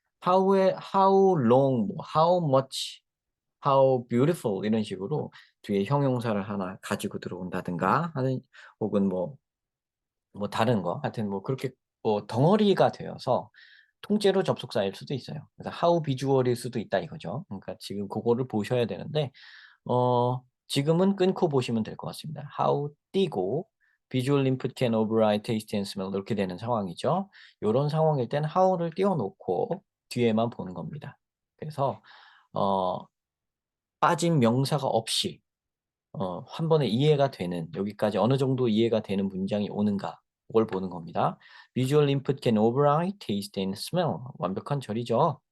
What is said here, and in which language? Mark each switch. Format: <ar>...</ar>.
<ko>how의 how long, 뭐 how much, how beautiful 이런 식으로 뒤에 형용사를 하나 가지고 들어온다든가 하는 혹은 뭐 다른 거 하여튼 뭐 그렇게 뭐 덩어리가 되어서 통째로 접속사일 수도 있어요. 그래서 how visual일 수도 있다 이거죠. 그러니까 지금 그거를 보셔야 되는데 지금은 끊고 보시면 될 것 같습니다.</ko> <en>how 띄고 visual input can override taste and smell</en> <ko>이렇게 되는 상황이죠. 요런 상황일 땐 how를 띄워 놓고 뒤에만 보는 겁니다. 그래서 어 빠진 명사가 없이 한 번에 이해가 되는 여기까지 어느 정도 이해가 되는 문장이 오는가 그걸 보는 겁니다.</ko> <en>Visual input can override taste and smell.</en> <ko>완벽한 절이죠.</ko>